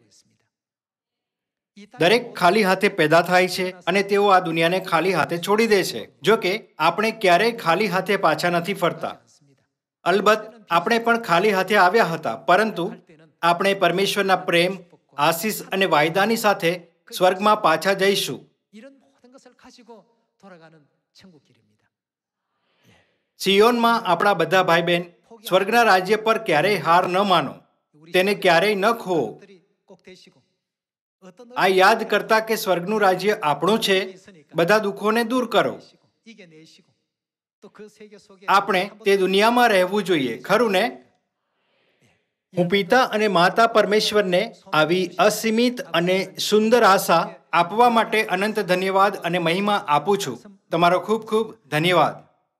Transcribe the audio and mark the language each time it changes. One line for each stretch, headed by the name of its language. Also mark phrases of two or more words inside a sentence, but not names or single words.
Gujarati: દરેક ખાલી હાથે પેદા થાય છે અને તેઓ આ દુનિયાને ખાલી હાથે છોડી દે છે. જો કે આપણે ક્યારેય ખાલી હાથે પાછા નથી ફરતા. અલબત્ત આપણે પણ ખાલી હાથે આવ્યા હતા, પરંતુ આપણે પરમેશ્વરના પ્રેમ, આશીષ અને વાયદાની સાથે સ્વર્ગમાં પાછા જઈશું.
Korean: 이런 모든 것을 가지고 돌아가는 천국 길입니다.
Gujarati: સિયોનમાં આપણા બધા ભાઈ બહેન, સ્વર્ગના રાજ્ય પર ક્યારેય હાર ન માનો, તેને ક્યારેય ન ખોવો.
Korean: 들이 꼭 되시고 어떤
Gujarati: આ યાદ કરતા કે સ્વર્ગનું રાજ્ય આપણું છે, બધા દુઃખોને દૂર કરો.
Korean: 이겨내시고 또 그 세계 속에
Gujarati: આપણે તે દુનિયામાં રહેવું જોઈએ, ખરું ને? હું પિતા અને માતા પરમેશ્વરને આવી અસીમિત અને સુંદર આશા આપવા માટે અનંત ધન્યવાદ અને મહિમા આપું છું. તમારો ખૂબ ખૂબ ધન્યવાદ.